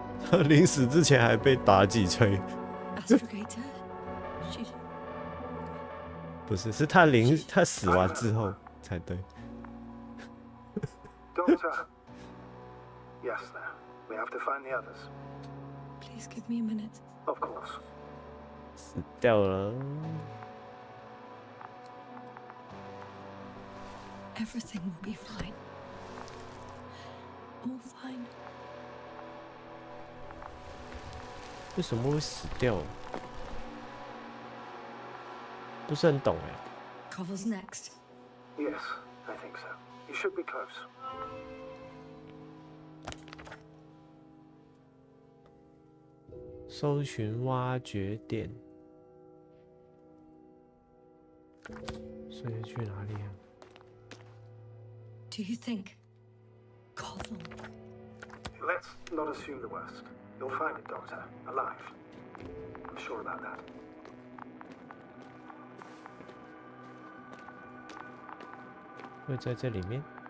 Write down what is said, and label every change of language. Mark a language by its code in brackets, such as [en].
[zh] 他临死之前还被妲己吹， [en] Astrogator? She... [zh] 不是，是他死完之后才对。 [en] Doctor. Yasna, we have to find the others. Please give me a minute. Of course. [zh] 死掉了。 [en] Everything will be fine. All fine. [zh] 为什么会死掉？不是很懂哎。 [en] Koval's next. Yes, I think so. You should be close. [zh] 搜寻挖掘点，所以去哪里啊？ [en] Do you think Koval? Let's not assume the worst. You'll find it, Doctor. Alive. I'm sure about that. [zh] 会在这里面？